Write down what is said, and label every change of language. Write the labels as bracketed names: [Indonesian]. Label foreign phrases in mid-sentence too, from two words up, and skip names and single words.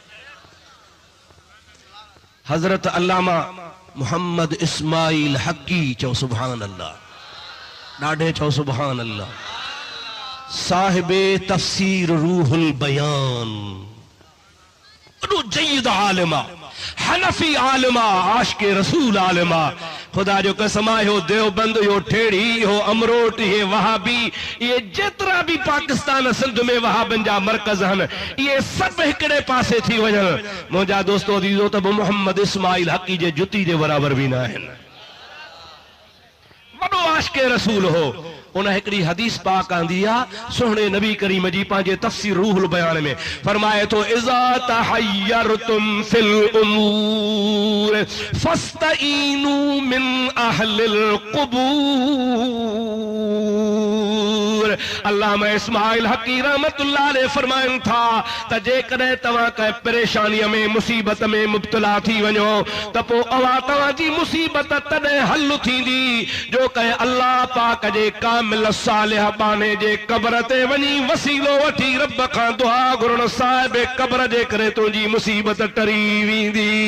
[Sindhi] हज़रत अल्लामा मोहम्मद इस्माइल हक़ी चओ [Arabic] سبحان الله [Sindhi] ॾाढे चओ [Arabic] سبحان الله [Sindhi] साहिबे तफसीर रूहुल बयान जय्यद आलिमा हनफी आलिमा आशिक़े रसूल आलिमा खुदा जो कसम आहे हो देवबंद हो ठेड़ी हो अमरोट ये वहाबी ये जेतरा भी पाकिस्तान सिंध में वहाबन जा मरकज हन ये सब हिकड़े पासे थी वजन मुंहिंजा दोस्तो अजीजो त मोहम्मद इस्माइल हक़ी जे जुती जे बराबर भी ना आहिनि वॾो आशिक़े रसूल हो उन हिकड़ी हदीस पाक आंदी आ सोहणे नबी करीम जी पांजे तफसीर रूहुल बयान में फरमाए तो [Arabic] إذا تحيرتم في الأمور فاستعينوا من أهل [Sindhi] क़ुबूर अल्लामा इस्माइल हक़ी [Arabic] رحمة الله عليه [Sindhi] फरमाइन था त जेकॾहिं तव्हां कंहिं परेशानीअ में मुसीबत में मुब्तला थी वञो त पोइ अवा तव्हांजी मुसीबत तॾहिं हल थींदी जो कंहिं अल्लाह पाक जे कामिल सालिह बाने जे कब्र ते वञी वसीलो वठी रब खां दुआ घुरण साहिब कब्र जे करे तुंहिंजी मुसीबत टरी वेंदी